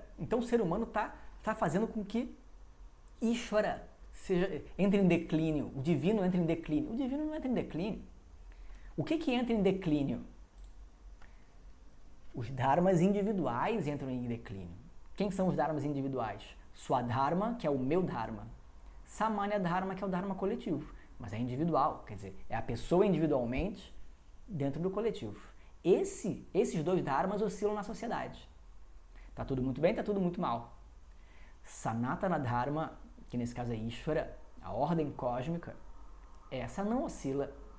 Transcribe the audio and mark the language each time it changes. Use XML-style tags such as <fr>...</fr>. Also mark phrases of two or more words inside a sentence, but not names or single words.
<pt>Então o ser humano está fazendo com que Ishvara entre em declínio. O divino entra em declínio. O divino não entra em declínio. O que entra em declínio? Os dharmas individuais entram em declínio. Quem são os dharmas individuais? Swadharma, que é o meu dharma.</pt> <sa>सामान्य धर्म,</sa> <pt>que é o dharma coletivo. Mas é individual, quer dizer, é a pessoa individualmente dentro do coletivo. Esses dois dharmas oscilam na sociedade. Tá tudo muito bem, tá tudo muito mal.</pt> <sa>सनातन धर्म,</sa> <pt>que nesse caso é Ishvara, a ordem cósmica, essa não oscila.</pt>